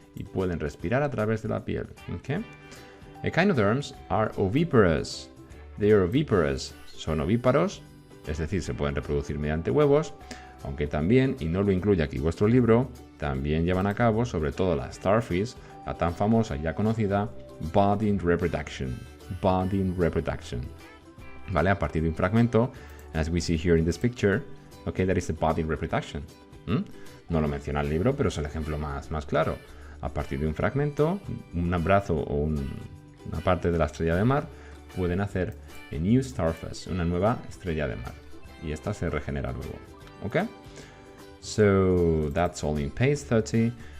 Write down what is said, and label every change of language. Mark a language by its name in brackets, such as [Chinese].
[Spanish] y pueden respirar a través de la piel. [English] Okay? Echinoderms are oviparous. They are oviparous. [Spanish] Son ovíparos, es decir, se pueden reproducir mediante huevos, aunque también, y no lo incluye aquí vuestro libro, también llevan a cabo, sobre todo la starfish, la tan famosa y ya conocida budding reproduction. [English] Budding reproduction. ¿Vale? [Spanish] A partir de un fragmento, [English] as we see here in this picture, okay, that is the budding reproduction. [Spanish] No lo menciona el libro, pero es el ejemplo más claro. A partir de un fragmento, un brazo o una parte de la estrella de mar, pueden hacer [English] a new starfish, [Spanish] una nueva estrella de mar. Y esta se regenera luego. [English] ¿Ok? So, that's all in page 30.